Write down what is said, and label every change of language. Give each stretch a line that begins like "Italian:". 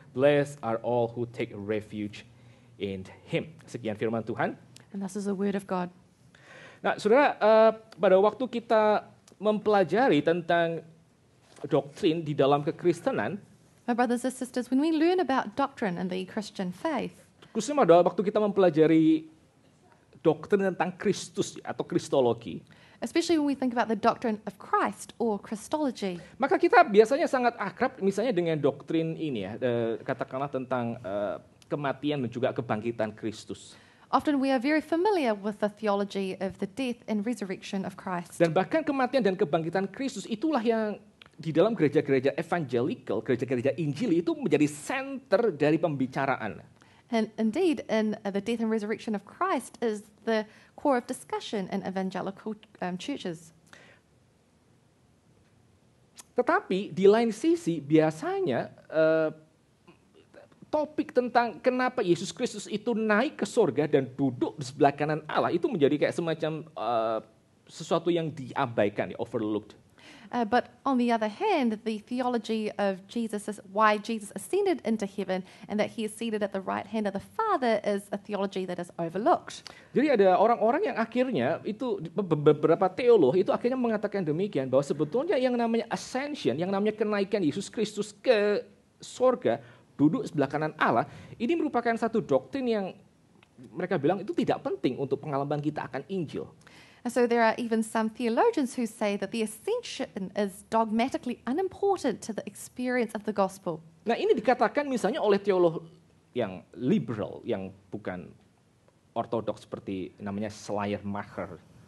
English: Blessed are all who take refuge in him.
Indonesian: Sekian firman Tuhan.
English: And this is the word of God.
Indonesian: Nah, saudara, pada waktu kita mempelajari tentang doktrin di dalam kekristenan,
English: My brothers and sisters, when we learn about doctrine in the Christian faith,
Indonesian: khususnya pada waktu kita mempelajari doktrin tentang Kristus atau Kristologi,
English: especially when we think about the doctrine of Christ or Christology,
Indonesian: maka kita biasanya sangat akrab misalnya dengan doktrin ini ya, katakanlah tentang kematian dan juga kebangkitan Kristus.
English: often we are very familiar with the theology of the death and resurrection of Christ.
Indonesian: Dan bahkan kematian dan kebangkitan Kristus itulah yang di dalam gereja-gereja evangelical, gereja-gereja Injili itu menjadi center dari pembicaraan.
English: And indeed, in the death and resurrection of Christ is the core of discussion in evangelical churches.
Indonesian: Tetapi di lain sisi biasanya topik tentang kenapa Yesus Kristus itu naik ke surga dan duduk di sebelah kanan Allah itu menjadi kayak semacam sesuatu yang diabaikan, overlooked.
English: But on the other hand, the theology of Jesus is why Jesus ascended into heaven and that he is seated at the right hand of the Father is a theology that is overlooked.
Indonesian: Jadi ada orang-orang yang akhirnya itu beberapa teolog itu akhirnya mengatakan demikian bahwa sebetulnya yang namanya ascension, yang namanya kenaikan Yesus Kristus ke surga, duduk sebelah kanan Allah, ini merupakan satu doktrin yang mereka bilang itu tidak penting untuk pengalaman kita akan Injil.
English: And so there are even some theologians who say that the ascension is dogmatically unimportant to the experience of the gospel.
Indonesian: Nah, ini dikatakan misalnya oleh teolog yang liberal, yang bukan ortodoks seperti namanya Schleiermacher.